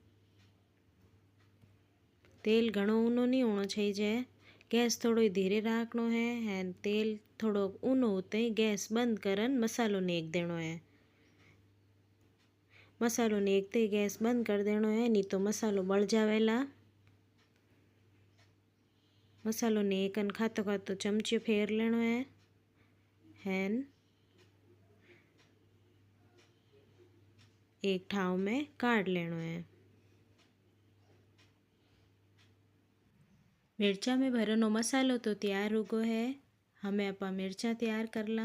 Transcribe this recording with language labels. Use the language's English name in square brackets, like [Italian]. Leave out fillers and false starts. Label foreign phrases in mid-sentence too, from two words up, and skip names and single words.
[Rajasthani] तेल घणो ऊनो नहीं होना चाहिए। गैस थोड़ो धीरे राखनो है एंड तेल थोड़ो ऊनो होते ही गैस बंद करन मसालो नेक देनो है। मसालो नेकते ही गैस बंद कर देनो है, नहीं तो मसालो बळ जावेला। मसालो नेकन खातो खातो चमचो फेर लेनो है एंड एक ठाव में काढ़ लेनो है। मिर्चा में भरनो मसालो तो तैयार हो गो है। हमें अपा मिर्चा तैयार कर ला।